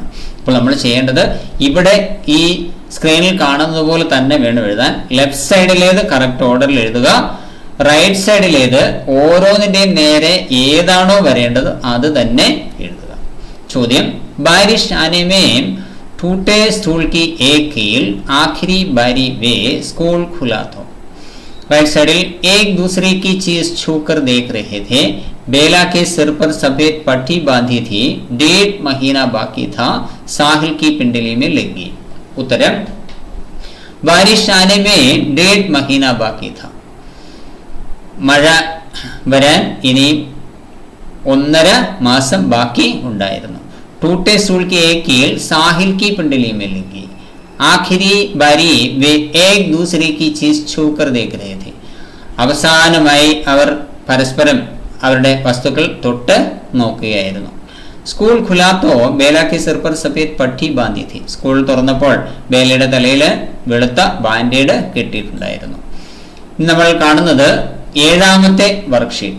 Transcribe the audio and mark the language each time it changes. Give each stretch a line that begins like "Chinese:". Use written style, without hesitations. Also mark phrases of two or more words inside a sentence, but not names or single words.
Malayalam: അപ്പോൾ നമ്മൾ ചെയ്യേണ്ടത് ഇവിടെ ഈ സ്ക്രീനിൽ കാണുന്നത് പോലെ തന്നെ വേണം എഴുതാൻ. ലെഫ്റ്റ് സൈഡിലേത് കറക്റ്റ് ഓർഡറിൽ എഴുതുക, റൈറ്റ് സൈഡിലേത് ഓരോന്നിന്റെയും നേരെ ഏതാണോ വരേണ്ടത് അത് തന്നെ എഴുതുക.
Hindi: ചോദ്യം बारिश आने में टूटे स्टूल की एक कील आखिरी बारी वे स्कूल खुला तो.
English: right side
Hindi: एक दूसरे की चीज छूकर देख रहे थे. बेला के सिर पर सफेद पट्टी बांधी थी. 1.5 महीना बाकी था. साहिल की पिंडली में लगी. उत्तर बारिश आने में 1.5 महीना बाकी था.
Malayalam: മഴ വരാൻ ഇനി 1.5 മാസം ബാക്കി ഉണ്ടായിരുന്നു.
Hindi: टूटे स्टूल की एक कील साहिल की पिंडली में लगी. आखिरी बारी वे एक दूसरे की चीज छूकर देख रहे थे.
Malayalam: അവസാനമായി അവർ പരസ്പരം അവരുടെ വസ്തുക്കൾ തൊട്ട് നോക്കുകയായിരുന്നു.
Hindi: स्कूल खुला तो बेला की सिर पर सफेद पट्टी बांधी थी.
Malayalam: സ്കൂൾ തുറന്നപ്പോൾ ബേലയുടെ തലയിൽ വെളുത്ത ബാൻഡേഡ് കെട്ടിയിട്ടുണ്ടായിരുന്നു. നമ്മൾ കാണുന്നത് 7ാമത്തെ വർക്ക്ഷീറ്റ്.